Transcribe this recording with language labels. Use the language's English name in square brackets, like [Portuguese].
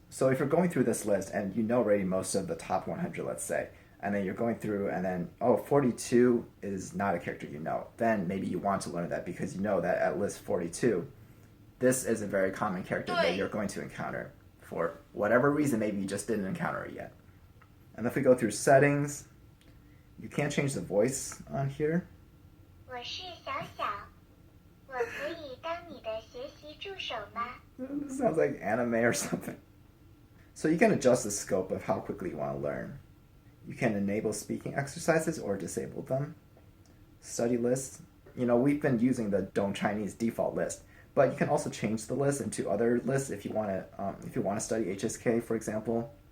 [English] So if you're going through this list and you know already most of the top 100, let's say, and then you're going through and then, 42 is not a character you know, then maybe you want to learn that because you know that at list 42, this is a very common character that you're going to encounter for whatever reason. Maybe you just didn't encounter it yet. And if we go through settings, you can't change the voice on here. [Chinese] 我是小小，我可以当你的学习助手吗？ [English] This sounds like anime or something. So you can adjust the scope of how quickly you want to learn. You can enable speaking exercises or disable them. Study lists. We've been using the Dong Chinese default list, but you can also change the list into other lists if you want to study HSK, for example.